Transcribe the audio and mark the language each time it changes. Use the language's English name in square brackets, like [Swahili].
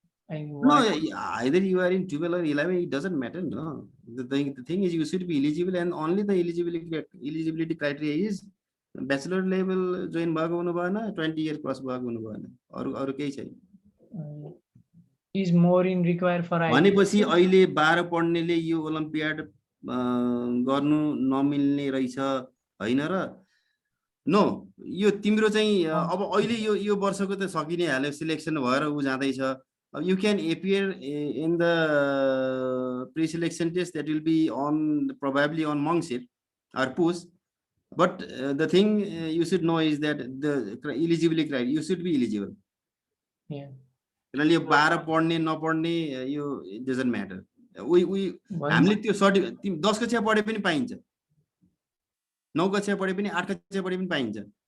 [English] No, either you are in 12 or 11, it doesn't matter. No, the thing is you should be eligible, and only the eligibility criteria is bachelor level join [Nepali] भएको हुनु भएन, [English] 20 year cross [Nepali] भएको हुनु भएन, अरु केही छैन। [English] Is more in required for IPHO. [Nepali] भनेपछि अहिले 12 पढ्नेले यो ओलम्पियाड गर्नु नमिल्ने रहेछ हैन र? नो, यो तिम्रो चाहिँ अब अहिले यो वर्षको त सकिने हाल्यो, सिलेक्सन भएर उ जाँदै छ। [English] You can appear in the pre-selection test that will be on probably on Mongshir or Push, but the thing you should know is that the eligibility criteria, you should be eligible. Yeah. [Nepali] किनभने यो 12 पढ्ने नपढ्ने यो [English] it doesn't matter. [Nepali] हामीले त्यो certificate 10 कक्षा पढे पनि पाइन्छ, 9 कक्षा पढे पनि, 8 कक्षा पढे पनि पाइन्छ।